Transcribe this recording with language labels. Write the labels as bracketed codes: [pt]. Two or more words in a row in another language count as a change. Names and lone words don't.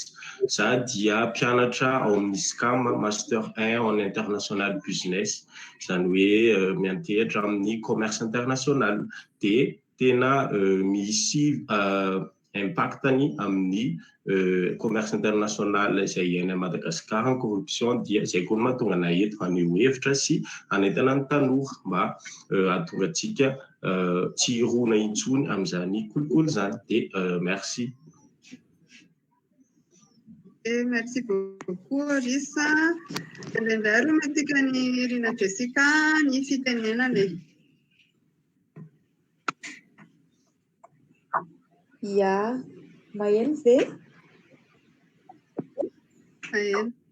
[mg] Za dia mpianatra ao amin'ny SCAM Master 1 en [en] International Business, [mg] izany hoe miantehatra amin'ny [fr] commerce international [mg] dia tena misy impactany amin'ny [fr] commerce international [mg] izay iaina Madagascar ny corruption dia izay koa mahatonga ana eto haneho hevitra sy hanentana ny tanora mba hahatongatsika tsy hirona intsony amin'izany kolikoly zany dia merci. [fr] Merci beaucoup Risa. [mg] Indrindray aloha matika ny Rina Jessica ny fitenenana. Ya, maheno ve? Maheno.